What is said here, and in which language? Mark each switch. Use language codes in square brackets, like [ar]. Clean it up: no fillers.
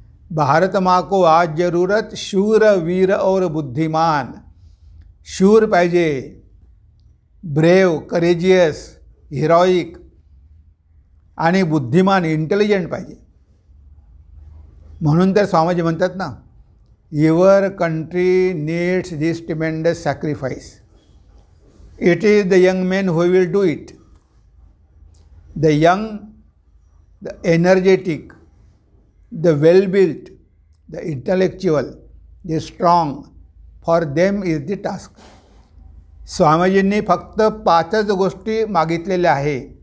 [hi] भारत माँ को आज जरूरत शूर, वीर और बुद्धिमान. [mr] शूर पाहिजे, ब्रेव, करेजियस, हिरोईक आणि बुद्धिमान, इंटेलिजंट पाहिजे. म्हणून तर स्वामीजी म्हणतात ना, [en] Your country needs this tremendous sacrifice. It is the young men who will do it. The young, the energetic, the well built, the intellectual, the strong, for them is the task. [mr] स्वामीजींनी फक्त 5च गोष्टी मागितलेल्या आहे.